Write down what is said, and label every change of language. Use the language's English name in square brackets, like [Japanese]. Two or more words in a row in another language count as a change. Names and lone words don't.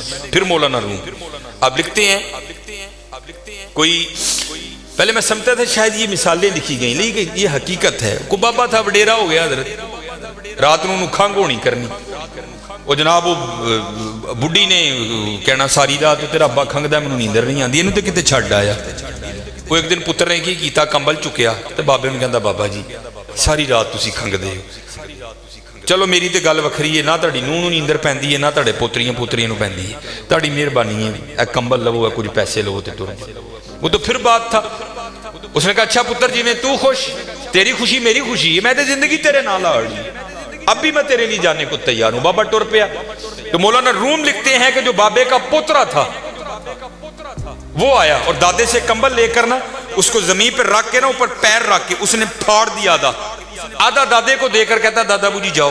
[Urdu] پھر مولانا روم آپ لکھتے ہیں کوئی پہلے میں سمجھتا تھا شاید یہ مثالیں لکھی گئیں لیکن یہ حقیقت ہے۔ [Punjabi] کوئی بابا تھا وڈیرا ہو گیا حضرت، رات نو کھنگ ہونی کرنی، وہ جناب وہ بڈھی نے کہنا ساری رات تیرا ابا کھنگدا مینوں نیندر نہیں آندی، اینوں تے کتے چھڈ آیا۔ وہ ایک دن پتر نے کی کیتا کمبل چکیا تے بابے نوں کہندا بابا جی ساری رات تسی کھنگدے ہو، چلو میری تے گل وکھری ہے، نہ تہاڈی نونھ نوں نیندر پیندی ہے نہ تہاڈے پوتریاں نوں پیندی ہے، تہاڈی مہربانی ہے اے کمبل لو اے کچھ پیسے لو تے ٹر جاؤ۔ [Urdu] وہ تو پھر بات تھا، [Punjabi] اس نے کہا اچھا پتر جی میں تو خوش، تیری خوشی میری خوشی ہے، میں تے زندگی تیرے نال آڑی، [Urdu] اب بھی میں تیرے لیے جانے کو تیار ہوں. [Punjabi] بابا ٹر پیا. [Urdu] تو مولانا روم لکھتے ہیں کہ جو بابے کا پوترا تھا وہ آیا اور دادے سے کمبل لے کر نا اس کو زمین پر رکھ کے نا اوپر پیر رکھ کے اس نے پھاڑ دیا آدھا دادے کو دے کر کہتا دادا بو جی جاؤ.